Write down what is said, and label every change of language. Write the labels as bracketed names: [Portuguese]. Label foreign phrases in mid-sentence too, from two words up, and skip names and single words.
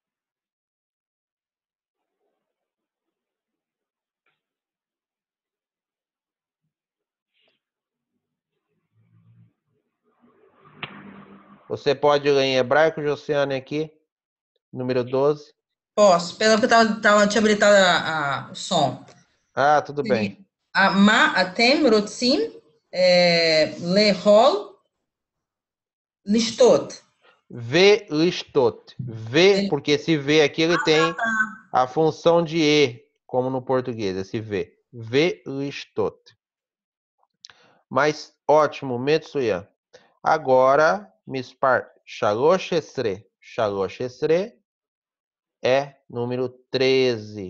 [Portuguese] Você pode ler em hebraico, Josiane, aqui? Número 12. Posso. Pelo que eu tinha habilitado o som. Ah, tudo bem. [Hebrew] מה אתם רוצים לאכול לשתות. Velistot. [Portuguese] V, porque esse V aqui ele tem a função de E, como no português, esse V. Velistot. Mas ótimo, Metsuyan. Agora, [Hebrew] מספר שלוש עשרה. שלוש עשרה [Portuguese] é número 13.